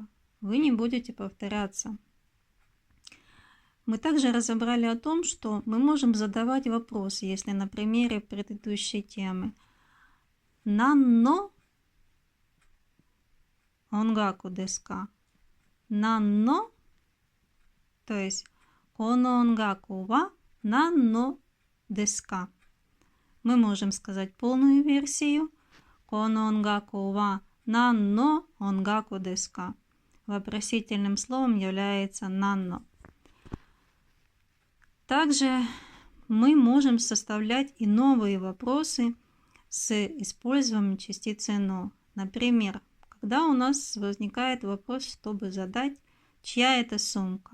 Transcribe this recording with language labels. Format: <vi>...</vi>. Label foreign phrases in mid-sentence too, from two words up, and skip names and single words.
<ru>Вы не будете повторяться. Мы также разобрали о том, что мы можем задавать вопросы, если на примере предыдущей темы.</ru> <ja>何の音楽ですか? Нанно,</ja> <ru>то есть</ru> <ja>この音楽は何ですか?</ja> <ru>Мы можем сказать полную версию.</ru> <ja>この音楽は何の音楽ですか?</ja> <ru>Вопросительным словом является нанно. Также мы можем составлять и новые вопросы с использованием частицы «но». Например, когда у нас возникает вопрос, чтобы задать, чья это сумка.</ru>